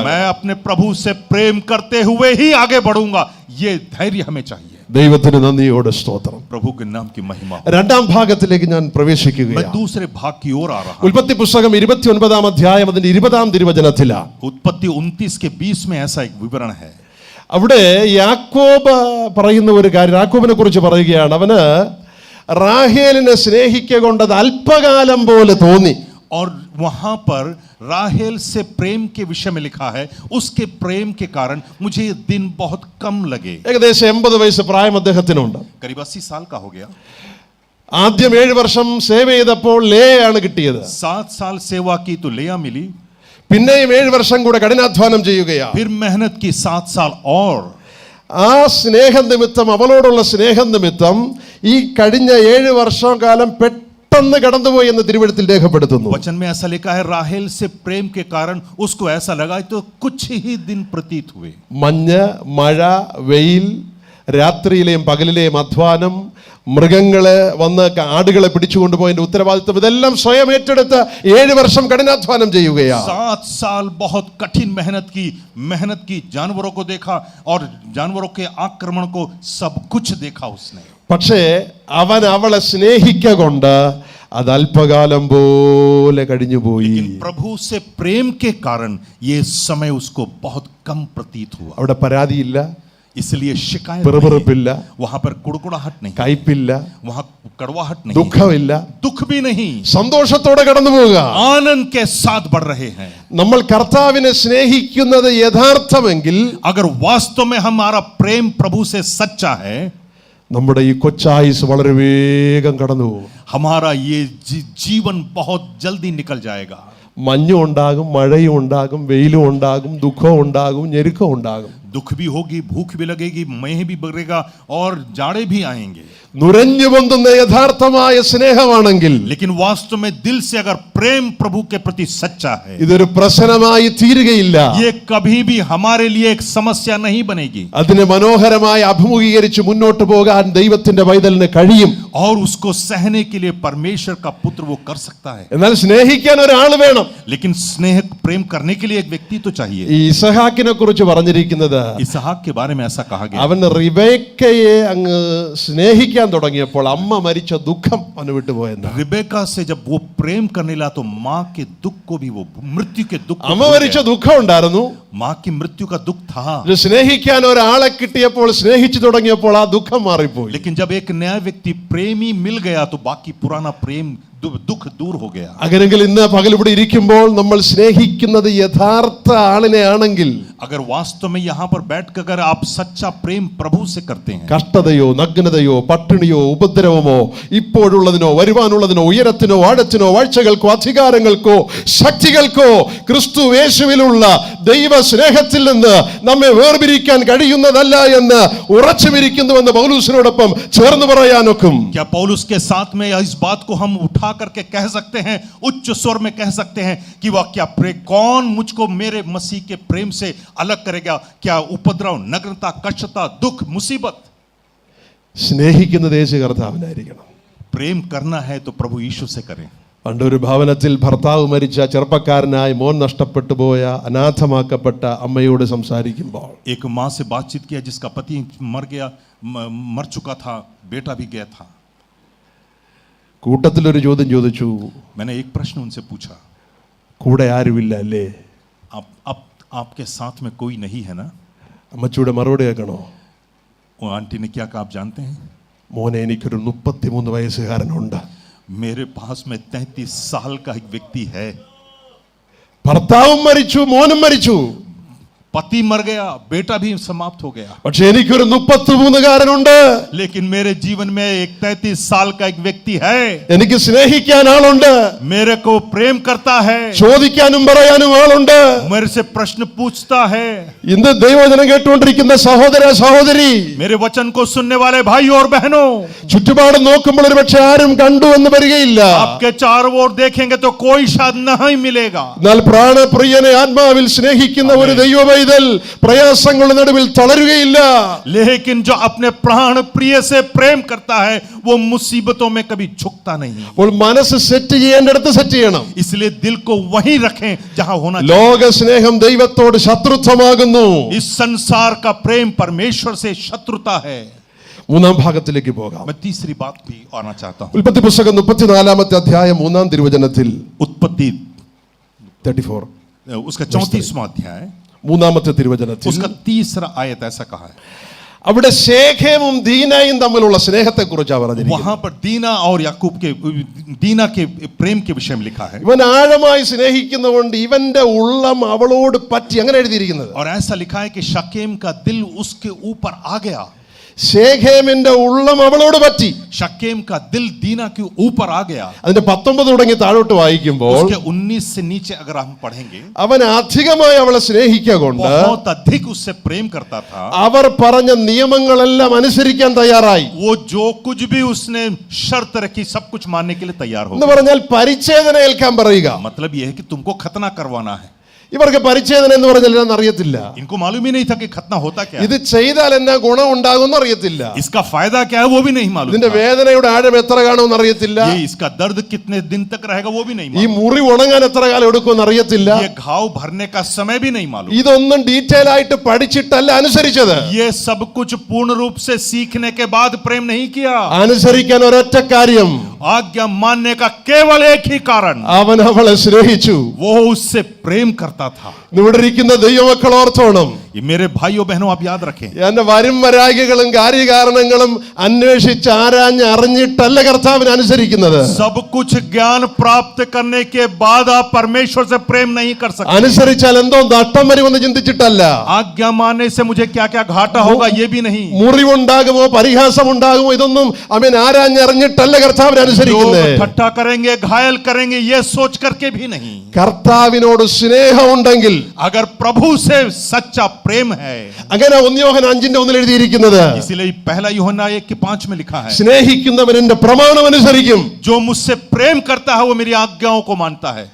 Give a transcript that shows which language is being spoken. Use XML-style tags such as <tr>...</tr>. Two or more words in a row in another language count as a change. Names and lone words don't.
<hi>मैं अपने प्रभु से प्रेम करते हुए ही आगे बढ़ूंगा. ये धैर्य हमें चाहिए.</hi> <ml>ദൈവത്തിന് നന്ദിയോടെ സ്തോത്രം.</ml> <hi>प्रभु के नाम की महिमा.</hi> <ml>രണ്ടാം ഭാഗത്തിലേക്ക് ഞാൻ</ml> <hi>मैं</hi> <ml>പ്രവേശിക്കുകയാണ്.</ml> <hi>दूसरे भाग की ओर आ रहा हूं.</hi> <ml>ഉൽപ്പത്തി പുസ്തകം 29 അധ്യായം അതിന്റെ 20 തിരുവചനത്തിലാണ്.</ml> <hi>उत्पत्ति 29 के 20 में ऐसा एक विवरण है.</hi> <ml>അവിടെ യാക്കോബ് പറയുന്ന ഒരു കാര്യം, യാക്കോബിനെ കുറിച്ച് പറയുകയാണ്. അവന് റാഹേലിനെ സ്നേഹിക്കുക കൊണ്ടത് അല്പകാലം പോലെ തോന്നി.</ml> <hi>और वहां पर राहेल से प्रेम के विषय में लिखा है, उसके प्रेम के कारण मुझे ये दिन बहुत कम लगे.</hi> <ml>ഏകദേശം 80 വയസ്സ് പ്രായം അദ്ദേഹത്തിനുണ്ട്.</ml> <hi>करीब 80 साल का हो गया.</hi> <ml>ആദ്യം 7 വർഷം സേവ ചെയ്തപ്പോൾ ലേയാണ് കിട്ടിയത്.</ml> <hi>7 साल सेवा की तो लेया मिली.</hi> <ml>പിന്നെയും 7 വർഷം കൂടെ കഠിനാധ്വാനം ചെയ്യുകയാണ്.</ml> <hi>फिर मेहनत की 7 साल और.</hi> <ml>ആ സ്നേഹം നിമിത്തം, അവളോടുള്ള സ്നേഹം നിമിത്തം ഈ കഴിഞ്ഞ 7 വർഷം കാലം പെട്ടെന്ന് കടന്നുപോയി എന്ന് തിരുവെഴുത്തിൽ രേഖപ്പെടുത്തുന്നു.</ml> <hi>वचन में ऐसा लिखा है, राहेल से प्रेम के कारण उसको ऐसा लगा तो कुछ ही दिन प्रतीत हुए.</hi> <ml>മഞ്ഞ്, മഴ, വെയിൽ, രാത്രിയിലെയും പകലിലെയും അധ്വാനം, മൃഗങ്ങളെ വന്ന് ആടുകളെ പിടിച്ചുകൊണ്ടുപോയതിന്റെ ഉത്തരവാദിത്വം, ഇതെല്ലാം സ്വയം ഏറ്റെടുത്ത് 7 വർഷം കഠിനാധ്വാനം ചെയ്യുകയാണ്.</ml> <hi>7 साल बहुत कठिन मेहनत की, जानवरों को देखा और जानवरों के आक्रमण को सब कुछ देखा उसने.</hi> <ml>പക്ഷേ അവൻ അവളെ സ്നേഹിക്കൊണ്ട് അത് അല്പകാലം പോലെ കഴിഞ്ഞുപോയി.</ml> <hi>लेकिन प्रभु से प्रेम के कारण ये समय उसको बहुत कम प्रतीत हुआ.</hi> <ml>അവിടെ പരാതിയില്ല,</ml> <hi>इसलिए शिकायत</hi> <ml>പിറുപിറുപ്പില്ല,</ml> <hi>नहीं, वहां पर कुड़कुड़ाहट नहीं,</hi> <ml>കയ്പില്ല,</ml> <hi>वहां कड़वाहट नहीं,</hi> <ml>ദുഃഖമില്ല,</ml> <hi>दुख भी नहीं,</hi> <ml>സന്തോഷത്തോടെ കടന്നു പോവുക.</ml> <hi>आनंद के साथ बढ़ रहे हैं.</hi> <ml>നമ്മൾ കർത്താവിനെ സ്നേഹിക്കുന്നത് യഥാർത്ഥമെങ്കിൽ,</ml> <hi>अगर वास्तव में हमारा प्रेम प्रभु से सच्चा है,</hi> <ml>നമ്മുടെ ഈ കൊച്ചായുസ് വളരെ വേഗം കടന്നു പോകും.</ml> <hi>हमारा ये जीवन बहुत जल्दी निकल जाएगा.</hi> <ml>മഞ്ഞും ഉണ്ടാകും, മഴയും ഉണ്ടാകും, വെയിലും ഉണ്ടാകും, ദുഃഖവും ഉണ്ടാകും, ഞെരുക്കവും ഉണ്ടാകും.</ml> <hi>दुख भी होगी, भूख भी लगेगी, मेह भी बढ़ेगा और जाड़े भी आएंगे.</hi> <ml>നുരഞ്ഞു പൊന്തുന്ന യഥാർത്ഥമായ സ്നേഹമാണെങ്കിൽ,</ml> <hi>लेकिन वास्तव में दिल से अगर प्रेम प्रभु के प्रति सच्चा है,</hi> <ml>ഇതൊരു പ്രശ്നമായി തീരുകയില്ല.</ml> <hi>ये कभी भी हमारे लिए एक समस्या नहीं बनेगी.</hi> <ml>അതിനെ മനോഹരമായി അഭിമുഖീകരിച്ച് മുന്നോട്ട് പോകാൻ ദൈവത്തിന്റെ പൈതലിന് കഴിയും.</ml> <hi>और उसको सहने के लिए परमेश्वर का पुत्र वो कर सकता है.</hi> <ml>എന്നാൽ സ്നേഹിക്കാൻ ഒരാൾ വേണം.</ml> <hi>लेकिन स्नेह प्रेम करने के लिए एक व्यक्ति तो चाहिए.</hi> <ml>ഈ ഇസഹാക്കിനെ കുറിച്ച് പറഞ്ഞിരിക്കുന്നത്,</ml> <hi>इसहाक के बारे में ऐसा कहा गया.</hi> <ml>അവൻ റിബേക്കയെ അങ്ങ് സ്നേഹിക്കാൻ തുടങ്ങിയപ്പോൾ അമ്മ മരിച്ച ദുഃഖം അവന് വിട്ടുപോയെന്ന്.</ml> <hi>रिबेका से जब वो प्रेम करने लगा तो माँ के दुख को भी, वो मृत्यु के दुख को</hi> <ml>അമ്മ</ml> <hi>भूल</hi> <ml>മരിച്ച</ml> <hi>गया.</hi> <ml>ദുഃഖം ഉണ്ടായിരുന്നു.</ml> <hi>माँ की मृत्यु का दुख था.</hi> <ml>സ്നേഹിക്കാൻ ഒരാളെ കിട്ടിയപ്പോൾ, സ്നേഹിച്ചു തുടങ്ങിയപ്പോൾ ആ ദുഃഖം മാറിപ്പോയി.</ml> <hi>लेकिन जब एक नया व्यक्ति प्रेमी मिल गया तो बाकी पुराना प्रेम दुख दूर हो गया।</hi> <ml>അങ്ങനെങ്കിൽ ഇന്ന് പകൽ ഇവിടെ ഇരിക്കുമ്പോൾ നമ്മൾ സ്നേഹിക്കുന്നത് യഥാർത്ഥ ആളിനെ ആണെങ്കിൽ,</ml> <hi>अगर वास्तव में यहाँ पर बैठकर अगर आप सच्चा प्रेम प्रभु से करते हैं,</hi> <ml>കഷ്ടതയോ നഗ്നതയോ പട്ടിണിയോ ഉപദ്രവമോ ഇപ്പോഴുള്ളതിനോ വരുവാനുള്ളതിനോ ഉയരത്തിനോ ആഴത്തിനോ വാഴ്ചകൾക്കോ അധികാരങ്ങൾക്കോ ശക്തികൾക്കോ ക്രിസ്തു യേശുവിലുള്ള ദൈവ സ്നേഹത്തിൽ നിന്ന് നമ്മെ വേർപിരിക്കാൻ കഴിയുന്നതല്ല എന്ന് ഉറച്ചുമിരിക്കുന്നുവെന്ന് പൗലോസിനോടൊപ്പം ചേർന്ന് പറയാനൊക്കും.</ml> <hi>क्या पौलुस के साथ में इस बात को हम उठा करके कह सकते हैं, उच्च स्वर में कह सकते हैं कि वह क्या कौन मुझको मेरे मसीह के प्रेम से अलग करेगा? क्या उपद्रव, नग्नता, कष्टता, दुख, मुसीबत?</hi> <ml>സ്നേഹിക്കുന്നത് യേശു കർത്താവിനായിരിക്കണം.</ml> <hi>प्रेम करना है तो प्रभु यीशु से करें.</hi> <ml>പണ്ടൊരു ഭവനത്തിൽ ഭർത്താവ് മരിച്ച ചെറുപ്പക്കാരനായി മോൻ നഷ്ടപ്പെട്ടു പോയ അനാഥമാക്കപ്പെട്ട അമ്മയോട് സംസാരിക്കുമ്പോൾ</ml> <hi>एक माँ से बातचीत किया जिसका पति मर चुका था, बेटा भी गया था.</hi> <ml>കൂട്ടത്തിലൊരു ചോദ്യം ചോദിച്ചു,</ml> <hi>मैंने एक प्रश्न उनसे पूछा,</hi> <ml>കൂടെ ആരുമില്ല അല്ലേ?</ml> <hi>आप आपके साथ में कोई नहीं है ना?</hi> <ml>അമ്മച്ചിയുടെ മറുപടി കേൾക്കണോ?</ml> <hi>वो आंटी ने क्या कहा आप जानते हैं?</hi> <ml>മോനെ, എനിക്കൊരു 33 വയസ്സുകാരനുണ്ട്.</ml> <hi>मेरे पास में 33 साल का एक व्यक्ति है.</hi> <ml>ഭർത്താവും മരിച്ചു, മോനും മരിച്ചു,</ml> <hi>पति मर गया, बेटा भी समाप्त हो गया,</hi> <ml>പക്ഷെ എനിക്കൊരു 33കാരനുണ്ട്.</ml> <hi>लेकिन मेरे जीवन में एक 33 साल का एक व्यक्ति है.</hi> <ml>എനിക്ക് സ്നേഹിക്കാൻ ആളുണ്ട്,</ml> <hi>मेरे को प्रेम करता है,</hi> <ml>ചോദിക്കാനും പറയാനും ആളുണ്ട്.</ml> <hi>मेरे से प्रश्न पूछता है.</hi> <ml>ഇന്ന് ദൈവവചനം കേട്ടുകൊണ്ടിരിക്കുന്ന സഹോദര സഹോദരി,</ml> <hi>मेरे वचन को सुनने वाले भाई और बहनों,</hi> <ml>ചുറ്റുപാട് നോക്കുമ്പോൾ ഒരു പക്ഷെ ആരും കണ്ടു എന്ന് വരികയില്ല.</ml> <hi>आपके चारों ओर देखेंगे तो कोई शायद नहीं मिलेगा,</hi> <ml>എന്നാൽ പ്രാണപ്രിയനെ ആത്മാവിൽ സ്നേഹിക്കുന്ന ഒരു ദൈവവൈതൽ പ്രയാസങ്ങളുടെ നടുവിൽ തളരുകയില്ല.</ml> <hi>लेकिन जो अपने प्राण प्रिय से प्रेम करता है वो मुसीबतों में कभी झुकता नहीं.</hi> <ml>അപ്പോൾ മനസ്സ് സെറ്റ് ചെയ്യേണ്ടടുത്ത് സെറ്റ് ചെയ്യണം.</ml> <hi>इसलिए दिल को वहीं रखें जहां होना चाहिए.</hi> <ml>ലോക സ്നേഹം ദൈവത്തോട് ശത്രുത്വമാകുന്നു.</ml> <hi>इस संसार का प्रेम परमेश्वर से शत्रुता है.</hi> <ml>മൂന്നാം ഭാഗത്തിലേക്ക് പോകാം.</ml> <hi>मैं तीसरी बात भी आना चाहता हूं.</hi> <ml>ഉൽപ്പത്തി പുസ്തകം 34 അധ്യായം 3 തിരുവചനത്തിൽ</ml> <hi>उत्पत्ति 34 उसका 34वां अध्याय</hi> <ml>മൂന്നാമത്തെ തിരുവചനത്തിൽ</ml> <hi>उसका तीसरा आयत ऐसा कहा है.</hi> <ml>അവിടെ ശേഖേമും ദീനയും തമ്മിലുള്ള സ്നേഹത്തെ കുറിച്ചാണ് പറഞ്ഞിരിക്കുന്നത്.</ml> <hi>वहां पर दीना और याकूब के दीना के प्रेम के विषय में लिखा है.</hi> <ml>ഇവൻ ആഴമായി സ്നേഹിക്കുന്നതുകൊണ്ട് ഇവന്റെ ഉള്ളം അവളോട് പറ്റി, അങ്ങനെ എഴുതിയിരിക്കുന്നത്.</ml> <hi>और ऐसा लिखा है कि शकेम का दिल उसके ऊपर आ गया.</hi> <ml>ശേഖേമിന്റെ ഉള്ളം അവളോട് പറ്റി.</ml> <hi>शकेम का दिल दीना के ऊपर आ गया.</hi> <ml>അതിന്റെ 19 തുടങ്ങി താഴോട്ട് വായിക്കുമ്പോൾ</ml> <hi>उसके 19 से नीचे अगर हम पढ़ेंगे,</hi> <ml>അവൻ അധികമായി അവളെ സ്നേഹിക്കൊണ്ട്</ml> <hi>बहुत अधिक उससे प्रेम करता था.</hi> <ml>അവർ പറഞ്ഞ നിയമങ്ങളെല്ലാം അനുസരിക്കാൻ തയ്യാറായി.</ml> <hi>वो जो कुछ भी उसने शर्त रखी सब कुछ मानने के लिए तैयार हो</hi> <ml>എന്ന്</ml> <hi>गया.</hi> <ml>പറഞ്ഞാൽ പരിച്ഛേദന ഏൽക്കാൻ പറയുക.</ml> <hi>मतलब यह है कि तुमको खतना करवाना है.</hi> <ml>ഇവർക്ക് പരിച്ഛേദന എന്ന് പറഞ്ഞാൽ എന്നാന്ന് അറിയത്തില്ല.</ml> <hi>इनको मालूम ही नहीं था कि खतना होता क्या</hi> <ml>ഇത്</ml> <hi>है.</hi> <ml>ചെയ്താൽ എന്നാ ഗുണം ഉണ്ടാകുമെന്ന് അറിയത്തില്ല.</ml> <hi>इसका फायदा क्या है वो भी नहीं मालूम</hi> <ml>ഇതിന്റെ</ml> <hi>था.</hi> <ml>വേദനയുടെ ആഴം എത്ര കാണുമെന്ന് അറിയത്തില്ല.</ml> <hi>ये इसका दर्द कितने दिन तक रहेगा वो भी नहीं</hi> <ml>ഈ</ml> <hi>मालूम.</hi> <ml>മുറി ഉണങ്ങാൻ എത്ര കാലം എടുക്കുമെന്ന് അറിയത്തില്ല.</ml> <hi>ये घाव भरने का समय भी नहीं मालूम.</hi> <ml>ഇതൊന്നും ഡീറ്റെയിൽ ആയിട്ട് പഠിച്ചിട്ടല്ല അനുസരിച്ചത്.</ml> <hi>ये सब कुछ पूर्ण रूप से सीखने के बाद प्रेम नहीं किया.</hi> <ml>അനുസരിക്കാൻ ഒരൊറ്റ കാര്യം,</ml> <hi>आज्ञा मानने का केवल एक ही कारण,</hi> <ml>അവൻ അവളെ സ്നേഹിച്ചു.</ml> <hi>वो उससे प्रेम करता था.</hi> <ml>ഇവിടെ ഇരിക്കുന്ന ദൈവമക്കൾ ഓർത്തോണം,</ml> <hi>ये मेरे भाइयों बहनों आप याद रखें,</hi> <ml>എന്റെ വരും വരായികളും കാര്യകാരണങ്ങളും അന്വേഷിച്ച് ആരാഞ്ഞ് അറിഞ്ഞിട്ടല്ല കർത്താവിനെ അനുസരിക്കുന്നത്.</ml> <hi>सब कुछ ज्ञान प्राप्त करने के बाद आप परमेश्वर से प्रेम नहीं कर सकते.</hi> <ml>അനുസരിച്ചാൽ എന്തോ നഷ്ടം വരുമെന്ന് ചിന്തിച്ചിട്ടല്ല.</ml> <hi>आज्ञा मानने से मुझे क्या क्या घाटा होगा ये भी नहीं.</hi> <ml>മുറിവുണ്ടാകുമോ പരിഹാസം ഉണ്ടാകുമോ ഇതൊന്നും അവൻ ആരാഞ്ഞറിഞ്ഞിട്ടല്ല കർത്താവിനെ അനുസരിക്കുന്നത്.</ml> <hi>लोग ठट्ठा करेंगे, घायल करेंगे, ये सोच करके भी नहीं.</hi> <ml>കർത്താവിനോട് സ്നേഹമുണ്ടെങ്കിൽ,</ml> <hi>अगर प्रभु से सच्चा प्रेम है,</hi> <ml>അങ്ങനെ 1 യോഹന്നാൻ 5:1 എഴുതിയിരിക്കുന്നത്,</ml> <hi>इसलिए पहला यूहन्ना 1:5 में लिखा है,</hi> <ml>സ്നേഹിക്കുന്നവൻ എന്റെ പ്രമാണം അനുസരിക്കും.</ml> <hi>जो मुझसे प्रेम करता है वो मेरी आज्ञाओं को मानता है.</hi>